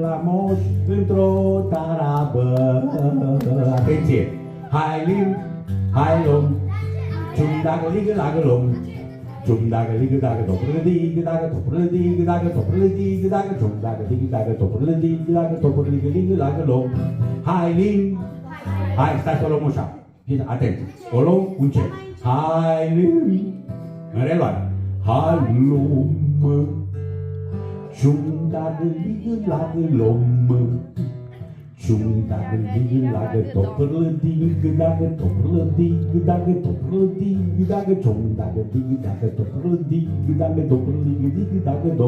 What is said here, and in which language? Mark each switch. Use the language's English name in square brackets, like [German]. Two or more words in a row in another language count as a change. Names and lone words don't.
[Romanian] La moș într-o tarabă. Atenție! Hai lom, cium dacă ligă lagă lom. Cium dacă ligă dacă topură digă dacă topură digă dacă topură digă dacă cium dacă digă dacă topură digă dacă topură digă lagă lom. Hai, stai să o luăm așa. Atenție, o luăm încet. În reluare. Hai lom, cium dacă ligă lagă lom. Cium dacă digă dacă topură digă dacă topură digă dacă topură digă dacă cium dacă digă dacă topură digă dacă topură digă dacă dom.